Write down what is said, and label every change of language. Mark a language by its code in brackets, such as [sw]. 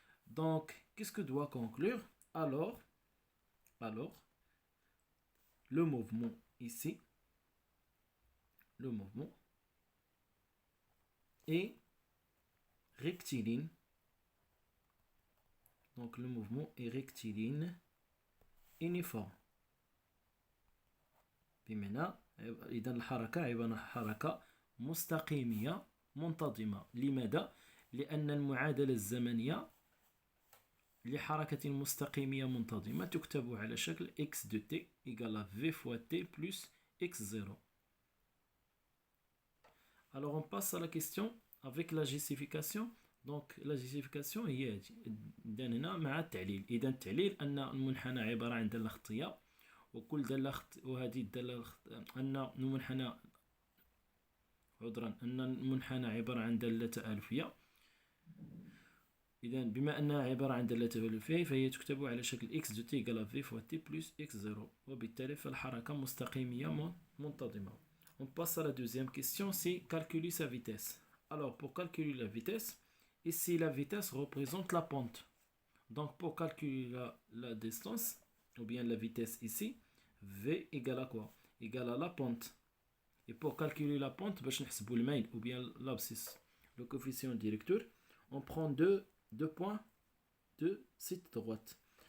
[fr] Donc, qu'est-ce que doit conclure? Alors, le mouvement ici, le mouvement est rectiligne. Donc, le mouvement est rectiligne uniforme. [ar] بمعنى إذا الحركة عبارة حركة مستقيمية منتظمة. لماذا؟ لأن المعادلة الزمنية لحركة مستقيمية منتظمة تكتب على شكل [fr] x de t égale à v fois t plus x0. Alors on passe à la question avec la justification. Donc la justification [ar] هي إذا هنا مع التعليل. إذا التعليل أن المنحنى عبارة عن دالة خطية، وكل دالة وهذه الدالة أن المنحنى عبارة عن دالة تآلفية. إذا بما أنها عبارة عن دالة تآلفية فهي تكتب على شكل [fr] x de t égale à v fois t plus x0، [ar] وبالتالي فالحركة مستقيمية منتظمة. [fr] On passe à la deuxième question, c'est calculer sa vitesse. Alors pour calculer la vitesse, ici la vitesse représente la pente. Donc pour calculer la distance, ou bien la vitesse ici, v égale à quoi? Égale à la pente. Et pour calculer la pente, [ar] باش نحسبوا الميل [fr] ou bien l'abscisse, le coefficient directeur, on prend deux points de cette droite.